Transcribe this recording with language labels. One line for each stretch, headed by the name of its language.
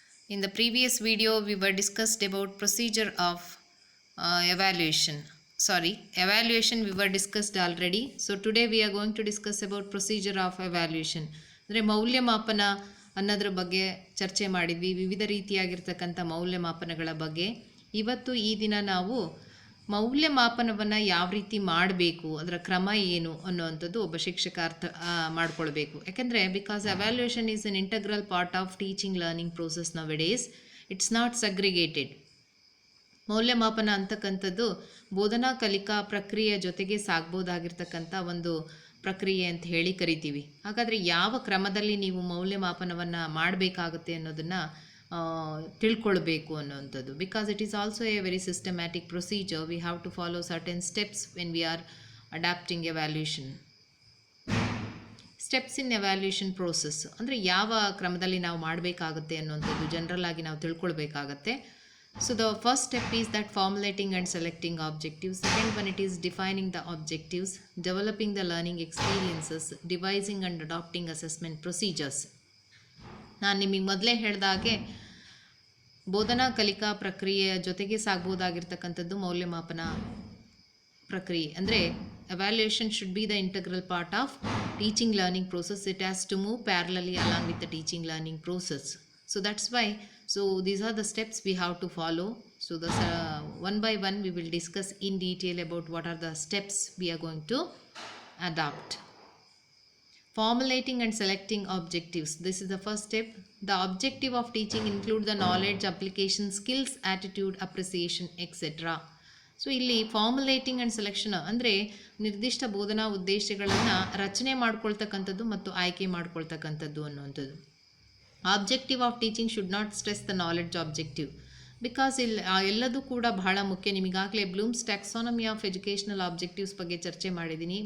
English: In the previous video, we were discussed about procedure of evaluation. Evaluation we were discussed already. So today we are going to discuss about procedure of evaluation.
Kannada: ಅಂದರೆ ಮೌಲ್ಯಮಾಪನ ಅನ್ನೋದ್ರ ಬಗ್ಗೆ ಚರ್ಚೆ ಮಾಡಿದ್ವಿ, ವಿವಿಧ ರೀತಿಯಾಗಿರ್ತಕ್ಕಂಥ ಮೌಲ್ಯಮಾಪನಗಳ ಬಗ್ಗೆ. ಇವತ್ತು ಈ ದಿನ ನಾವು ಮೌಲ್ಯಮಾಪನವನ್ನು ಯಾವ ರೀತಿ ಮಾಡಬೇಕು, ಅದರ ಕ್ರಮ ಏನು ಅನ್ನುವಂಥದ್ದು ಒಬ್ಬ ಶಿಕ್ಷಕ ಅರ್ಥ ಮಾಡ್ಕೊಳ್ಬೇಕು.
English: ಯಾಕೆಂದರೆ because evaluation is an integral part of teaching learning process nowadays. It's not segregated.
Kannada: ಮೌಲ್ಯಮಾಪನ ಅಂತಕ್ಕಂಥದ್ದು ಬೋಧನಾ ಕಲಿಕಾ ಪ್ರಕ್ರಿಯೆಯ ಜೊತೆಗೆ ಸಾಗ್ಬೋದಾಗಿರ್ತಕ್ಕಂಥ ಒಂದು ಪ್ರಕ್ರಿಯೆ ಅಂತ ಹೇಳಿ ಕರಿತೀವಿ. ಹಾಗಾದರೆ ಯಾವ ಕ್ರಮದಲ್ಲಿ ನೀವು ಮೌಲ್ಯಮಾಪನವನ್ನು ಮಾಡಬೇಕಾಗುತ್ತೆ ಅನ್ನೋದನ್ನು ತಿಳ್ಕೊಳ್ಬೇಕು ಅನ್ನುವಂಥದ್ದು.
English: Because it is also a very systematic procedure. We have to follow certain steps when we are adapting evaluation.
Kannada: Steps in evaluation process ಅಂದರೆ ಯಾವ ಕ್ರಮದಲ್ಲಿ ನಾವು ಮಾಡಬೇಕಾಗುತ್ತೆ ಅನ್ನುವಂಥದ್ದು ಜನರಲ್ ಆಗಿ ನಾವು ತಿಳ್ಕೊಳ್ಬೇಕಾಗತ್ತೆ.
English: So the first step is that formulating and selecting objectives. Second one, it is defining the objectives, developing the learning experiences, devising and adopting assessment procedures.
Kannada: ನಾನು ನಿಮಗೆ ಮೊದಲೇ ಹೇಳಿದಾಗೆ ಬೋಧನಾ ಕಲಿಕಾ ಪ್ರಕ್ರಿಯೆಯ ಜೊತೆಗೆ ಸಾಗ್ಬೋದಾಗಿರ್ತಕ್ಕಂಥದ್ದು ಮೌಲ್ಯಮಾಪನ ಪ್ರಕ್ರಿಯೆ.
English: ಅಂದರೆ evaluation should be the integral part of teaching learning process. It has to move parallelly along with the teaching learning process. So that's why, so these are the steps we have to follow. So the one by one we will discuss in detail about what are the steps we are going to adopt. Formulating and selecting objectives. This is the first step. The objective of teaching include the knowledge, application, skills, attitude, appreciation, etc.
Kannada: So ಇಲ್ಲಿ formulating and selection ಅಂದರೆ ನಿರ್ದಿಷ್ಟ ಬೋಧನಾ ಉದ್ದೇಶಗಳನ್ನು ರಚನೆ ಮಾಡ್ಕೊಳ್ತಕ್ಕಂಥದ್ದು ಮತ್ತು ಆಯ್ಕೆ ಮಾಡ್ಕೊಳ್ತಕ್ಕಂಥದ್ದು ಅನ್ನುವಂಥದ್ದು.
English: Objective of teaching should not stress the knowledge objective. Because
Kannada: ಇಲ್ಲಿ ಎಲ್ಲದೂ ಕೂಡ ಬಹಳ ಮುಖ್ಯ. ನಿಮಗಾಗಲೇ Bloom's taxonomy of educational objectives ಬಗ್ಗೆ ಚರ್ಚೆ ಮಾಡಿದ್ದೀನಿ.